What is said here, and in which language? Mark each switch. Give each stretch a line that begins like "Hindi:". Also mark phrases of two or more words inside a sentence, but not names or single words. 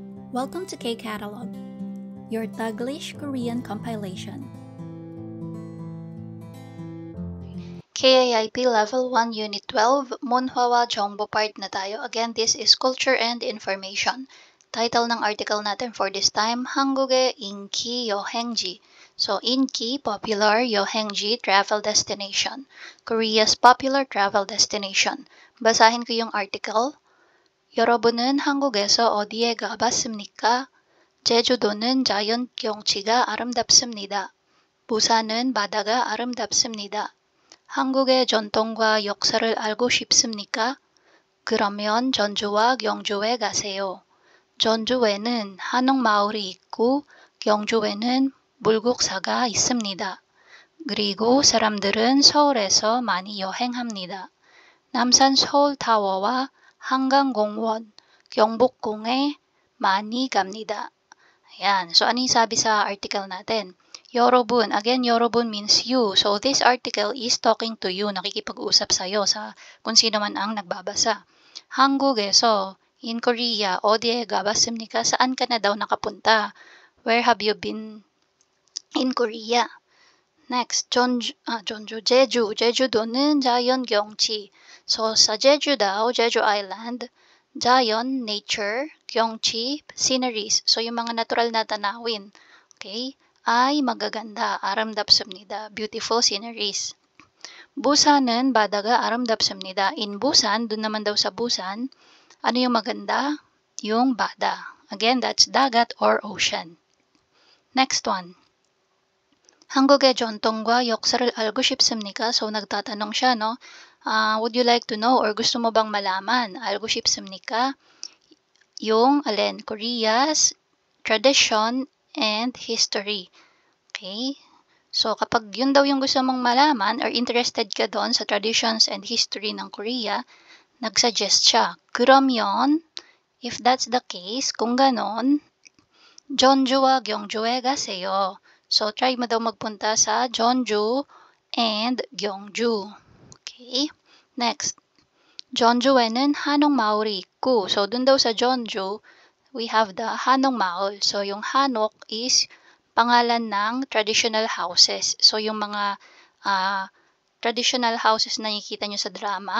English: Welcome to K-Catalog, your Taglish Korean compilation. KIIP Level 1 Unit 12,
Korean: 문화와 정보
Filipino: Part na tayo.
English: Again, this is Culture and Information. Title ng article natin for this time,
Korean: 한국의 인기 여행지. So, 인기, popular, 여행지,
English: travel destination. Korea's popular travel destination.
Filipino: Basahin ko yung article.
Korean: 여러분은 한국에서 어디에 가봤습니까? 제주도는 자연 경치가 아름답습니다. 부산은 바다가 아름답습니다. 한국의 전통과 역사를 알고 싶습니까? 그러면 전주와 경주에 가세요. 전주에는 한옥마을이 있고 경주에는 물국사가 있습니다. 그리고 사람들은 서울에서 많이 여행합니다. 남산 서울타워와 한강공원, 경복궁에 많이 갑니다.
Filipino: Ayan. So, ano yung sabi sa article natin?
English: 여러분. Again, 여러분 means you. So, this article is talking to you.
Filipino: Nakikipag-usap sa'yo sa kung sino man ang nagbabasa.
Korean: 한국에서,
English: in Korea,
Korean: 어디에 가봤습니까?
Filipino: Saan ka na daw nakapunta?
English: Where have you been in Korea? Next,
Korean: 제주. 제주도는 자연 경치.
Filipino: So, sa Jeju daw,
English: Jeju Island,
Korean: 자연, nature, 경치,
English: sceneries.
Filipino: So, yung mga natural na tanawin. Okay? Ay magaganda,
Korean: 아름답습니다.
English: Beautiful sceneries.
Korean: 부산은 바다가 아름답습니다.
English: In Busan,
Filipino: dun naman daw sa Busan, ano yung maganda? Yung bada.
English: Again, that's dagat or ocean. Next one.
Korean: 한국의 전통과 역사를 알고 싶습니까?
Filipino: So, nagtatanong siya,
English: no? Would you like to know or
Filipino: gusto mo bang malaman?
Korean: 알고 싶습니까?
Filipino: Yung, alin,
English: Korea's tradition and history. Okay? So,
Filipino: kapag yun daw yung gusto mong malaman or interested ka doon sa
English: traditions and history
Filipino: ng Korea, nagsuggest siya.
Korean: 그러면,
English: if that's the case,
Filipino: kung ganon,
Korean: 전주와 경주에 가세요.
Filipino: So, try mo daw magpunta sa Jeonju and Gyeongju.
English: Okay? Next.
Korean: 전주에는 한옥마을이 있고.
Filipino: So, dun daw sa Jeonju,
English: we have the
Filipino: 한옥마을. So, yung 한옥 is pangalan ng
English: traditional houses.
Filipino: So, yung mga
English: traditional houses
Filipino: na nakikita nyo sa drama.